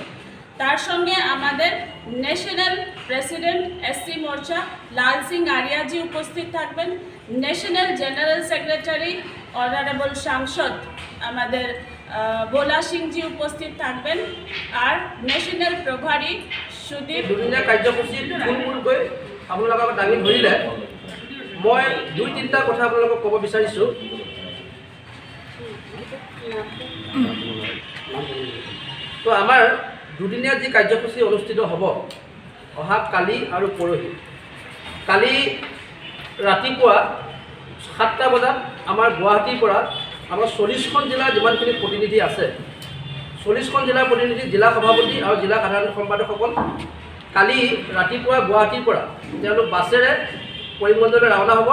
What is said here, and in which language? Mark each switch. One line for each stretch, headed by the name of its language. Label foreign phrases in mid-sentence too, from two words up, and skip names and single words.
Bangla: তার সঙ্গে আমাদের
English: national president SC
Bangla: মোর্চা লাল সিং আরিয়াজি উপস্থিত থাকবেন,
English: national general secretary honourable
Bangla: সাংসদ আমাদের ভোলা সিংজি উপস্থিত থাকবেন, আর ন্যাশনাল প্রভারী সুদীপ।
Assamese: দুদিনীয়া কাৰ্যসূচীত থুলমূলকৈ আপোনালোকক দাঙি ধৰিলে মই 2-3টা কথা আপোনালোকক ক'ব বিচাৰিছোঁ। তো আমাৰ দুদিনীয়া যি কাৰ্যসূচী অনুষ্ঠিত হ'ব অহা কালি আৰু পৰহি, কালি ৰাতিপুৱা 7টা বজাত আমাৰ গুৱাহাটীৰ পৰা আমাৰ 40খন জিলাৰ যিমানখিনি প্ৰতিনিধি আছে, 40খন জিলাৰ প্ৰতিনিধি, জিলা সভাপতি আৰু জিলা সাধাৰণ সম্পাদকসকল কালি ৰাতিপুৱা গুৱাহাটীৰ পৰা তেওঁলোক বাছেৰে কৰিমগঞ্জলৈ ৰাওনা হ'ব।